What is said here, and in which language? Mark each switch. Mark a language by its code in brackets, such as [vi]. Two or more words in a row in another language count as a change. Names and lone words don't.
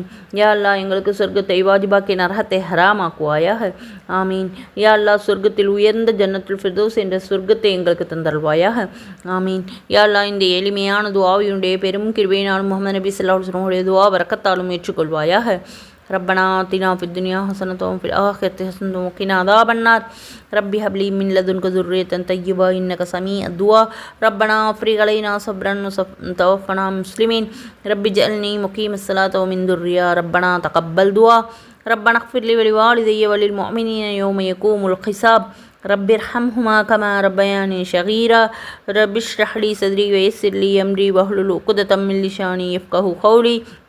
[ta] யா அல்லாஹ் எங்களுக்கு சொர்க்கத்தை வாஜிபாக்கி நரகத்தை ஹராமாக்குவாயாக. ஆமீன். யா அல்லாஹ் சொர்க்கத்தில் உயர்ந்த ஜன்னத்துல் ஃபிர்தௌஸ் என்ற சொர்க்கத்தை எங்களுக்கு தந்தருள்வாயாக. ஆமீன். யா அல்லாஹ் இந்த எளிமையான துஆவினுடைய பெரும் கிருபையினாலும் முஹம்மது நபி [ar] صلى الله عليه وسلم [ta] துஆ பரக்கத்தாலும் ஏற்றுக்கொள்வாயாக. [ar] ربنا آتنا في الدنيا حسنة وفي الآخرة حسنة وقنا عذاب النار رب هب لي من لدنك ذرية طيبة إنك سميع الدعاء ربنا افرغ علينا صبرا وتوفنا مسلمين رب اجعلني مقيم الصلاة ومن ذرية ربنا تقبل دعاء ربنا اغفر لي ولوالدي وللمؤمنين يوم يقوم الحساب رب ارحمهما كما ربياني صغيرا رب اشرح لي صدري ويسر لي أمري واحلل عقدة من لساني يفقهوا قولي